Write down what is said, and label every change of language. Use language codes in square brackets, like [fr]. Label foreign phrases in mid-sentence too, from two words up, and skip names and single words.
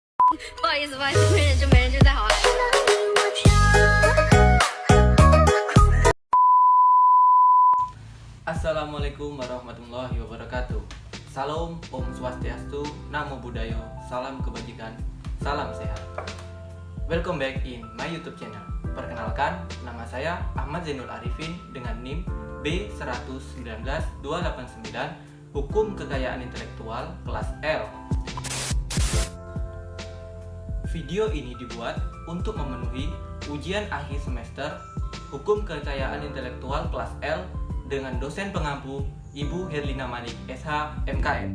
[zh] 不好意思，不好意思，没人就再好了。 [ar] السلام عليكم ورحمة الله وبركاته. [id] Salam, Om Swastiastu, Namo Buddhaya, salam kebajikan, salam sehat. [en] Welcome back in my YouTube channel. [id] Perkenalkan, nama saya Ahmad Zainul Arifin dengan NIM B119289, Hukum Kekayaan Intelektual kelas L. Video ini dibuat untuk memenuhi ujian akhir semester Hukum Kekayaan Intelektual kelas L dengan dosen pengampu Ibu Herlina Malik SH MKM.